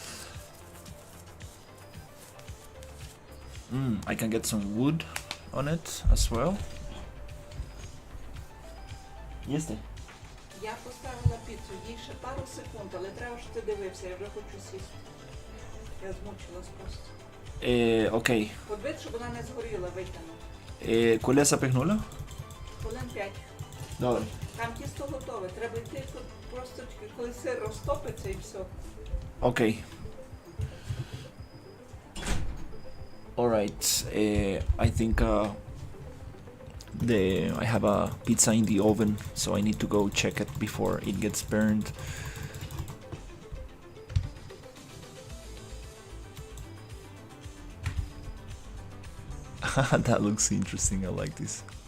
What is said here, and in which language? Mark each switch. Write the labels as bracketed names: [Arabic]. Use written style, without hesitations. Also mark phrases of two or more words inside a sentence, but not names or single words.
[English] I can get some wood on it as well. [Ukrainian] Їсти? Я поставила піцу, їй ще пару секунд, але треба, щоб ти дивився, я вже хочу сісти. Я змучилась просто. Окей. Подивись, щоб вона не згоріла, витягнути. Коли запихнула? Хвилин 5. Добре. Там тісто готове, треба йти тут просто коли сир розтопиться і все. Окей. [English] Alright, I think I have a pizza in the oven, so I need to go check it before it gets burned. That looks interesting, I like this.